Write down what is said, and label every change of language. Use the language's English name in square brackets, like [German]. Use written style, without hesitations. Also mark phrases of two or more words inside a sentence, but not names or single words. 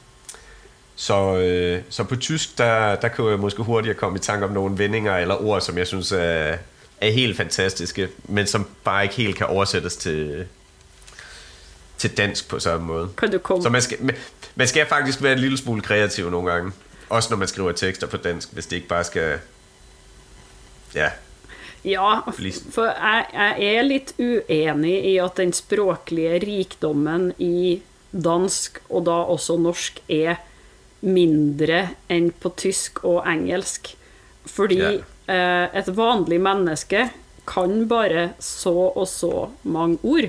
[Danish] Så på tysk, der kan jeg måske hurtigt komme i tanke om nogle vendinger eller ord, som jeg synes er helt fantastiske, men som bare ikke helt kan oversættes til dansk på samme måde. Så man skal faktisk være en lille smule kreativ nogle gange. Også når man skriver tekster på dansk, hvis det ikke bare skal... Ja, [Norwegian] for jeg er lidt uenig i at den språklige rikdommen i dansk og da også norsk er mindre end på tysk og engelsk. Fordi et vanligt menneske kan bare så og så mange ord.